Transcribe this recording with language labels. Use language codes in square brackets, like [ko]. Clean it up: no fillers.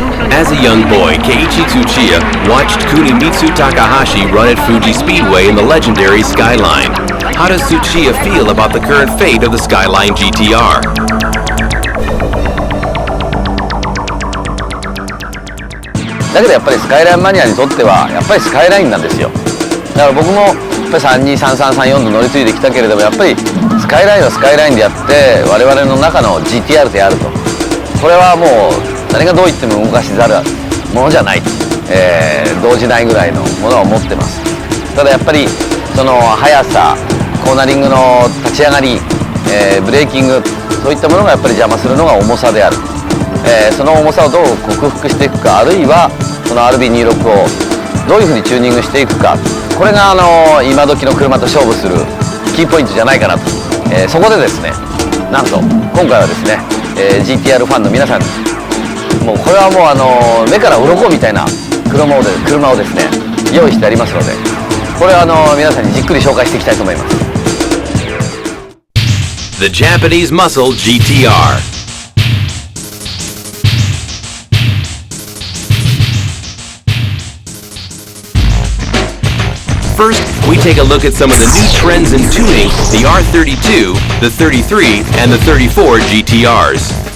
[en] As a young boy, Keiichi Tsuchiya watched Kunimitsu Takahashi run at Fuji Speedway in the legendary SKYLINE. How does Tsuchiya feel about the current fate of the SKYLINE GTR? [ja] だけどやっぱりスカイラインマニアにとってはやっぱりスカイラインなんですよ。だから僕もやっぱり323334と乗り継いできたけれども、やっぱりスカイラインはスカイラインでやって我々の中の GTR であると、これはもう誰がどう言っても動かしざるものじゃない、動じないぐらいのものを持ってます。ただやっぱりその速さ、コーナリングの立ち上がり、ブレーキング、そういったものがやっぱり邪魔するのが重さである。その重さをどう克服していくか、あるいはその RB26 をどういうふうにチューニングしていくか、これが今時の車と勝負するキーポイントじゃないかなと、そこでですね、なんと今回はですね、GTR ファンの皆さんにもうこれはもう目から鱗みたいな車をですね用意してありますので、これは皆さんにじっくり紹介していきたいと思います。 [en] The Japanese Muscle GTR. First, we take a look at some of the new trends in tuning the R32, the 33, and the 34 GTRs.